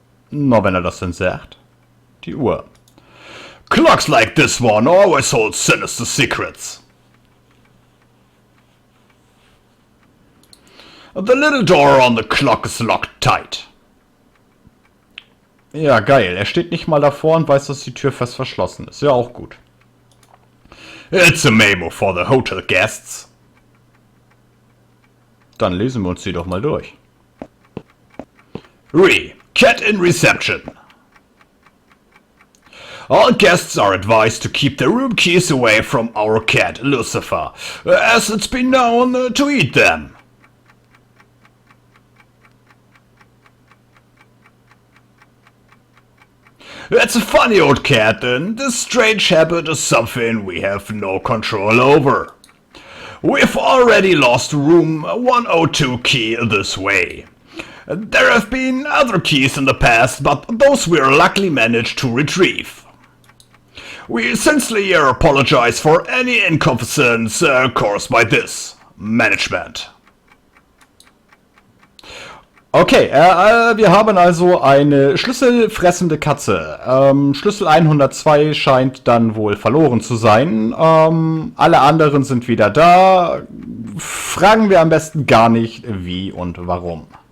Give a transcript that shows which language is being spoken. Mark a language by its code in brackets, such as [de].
[de] Na, wenn das denn sagt. Die Uhr. [en] Clocks like this one always hold sinister secrets. The little door on the clock is locked tight. [de] Ja, geil. Er steht nicht mal davor und weiß, dass die Tür fest verschlossen ist. Ja, auch gut. [en] It's a memo for the hotel guests. [de] Dann lesen wir uns die doch mal durch. [en] Cat in reception. All guests are advised to keep their room keys away from our cat, Lucifer, as it's been known to eat them. It's a funny old cat, and this strange habit is something we have no control over. We've already lost room 102 key this way. There have been other keys in the past, but those we luckily managed to retrieve. We sincerely apologize for any inconvenience caused by this management. [de] Okay, wir haben also eine schlüsselfressende Katze. Schlüssel 102 scheint dann wohl verloren zu sein. Alle anderen sind wieder da. Fragen wir am besten gar nicht, wie und warum.